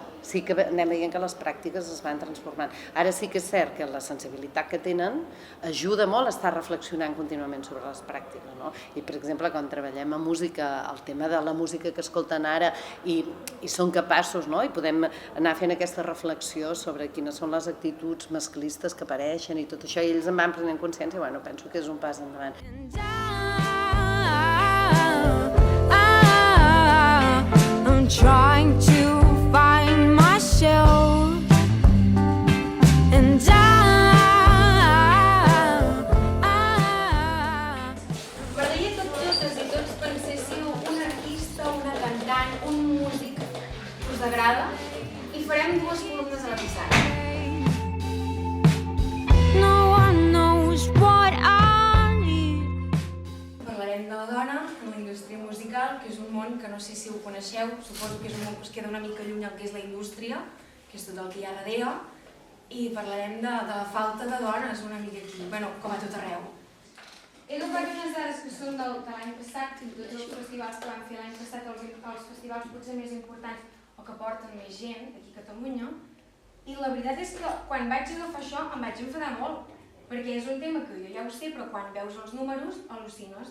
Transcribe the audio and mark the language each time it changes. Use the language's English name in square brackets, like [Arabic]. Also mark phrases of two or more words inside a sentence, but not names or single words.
[Catalan] Sí que anem veient que les pràctiques es van transformant. Ara sí que és cert que la sensibilitat que tenen ajuda molt a estar reflexionant contínuament sobre les pràctiques, no? I, per exemple, quan treballem a música, el tema de la música que escolten ara i són capaços, no? I podem anar fent aquesta reflexió sobre quines són les actituds masclistes que apareixen i tot això, i ells en van prenent consciència, bueno, penso que és un pas endavant. [English] I'm trying to find myself, and [Catalan] M'agradaria que totes i tots penséssiu un artista, una cantant, un músic que us agrada i farem 2 columnes a la pissarra. [English] no one knows what I need. [Catalan] Parlarem de la dona en la indústria musical, que és un món que no sé si ho coneixeu, suposo que és un món que es queda una mica lluny del que és la indústria, que és tot el que hi ha darrere, i parlarem de la falta de dones una mica aquí, bueno, com a tot arreu. He agafat unes dades que són de l'any passat, i tots els festivals que vam fer l'any passat, els festivals potser més importants o que porten més gent aquí a Catalunya, i la veritat és que quan vaig agafar això em vaig enfadar molt, perquè és un tema que jo ja ho sé, però quan veus els números al·lucines.